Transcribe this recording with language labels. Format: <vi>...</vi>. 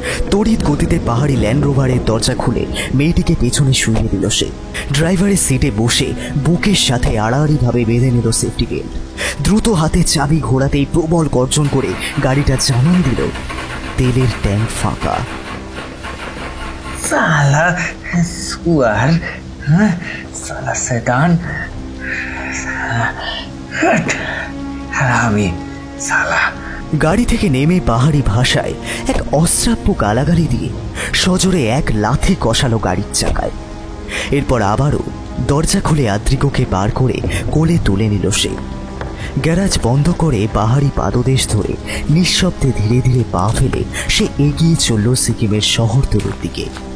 <bn>তড়িৎ গতিতে পাহাড়ি ল্যান্ড রোভারের দরজা খুলে মেয়েটিকে পেছনে শুইয়ে দিল সে। ড্রাইভারের সিটে বসে বুকের সাথে আড়াআড়িভাবে বেঁধে নিল সেফটি বেল্ট। দ্রুত হাতে চাবি ঘোরাতেই প্রবল গর্জন করে গাড়িটা জানান দিল তেলের ট্যাঙ্ক ফাঁকা।</bn> <hi>साला सुअर, हाँ? साला शैतान, हट, हरामी साला।</hi> <bn>গাড়ি থেকে নেমে পাহাড়ি ভাষায় এক অশ্রাব্য গালাগালি দিয়ে সজোরে এক লাথি কষালো গাড়ির চাকায়। এরপর আবারও দরজা খুলে আদ্রিকোকে বার করে কোলে তুলে নিল সে। গ্যারাজ বন্ধ করে পাহাড়ি পাদদেশ ধরে নিঃশব্দে ধীরে ধীরে পা ফেলে সে এগিয়ে চলল সিকিমের শহরতলির দিকে।</bn>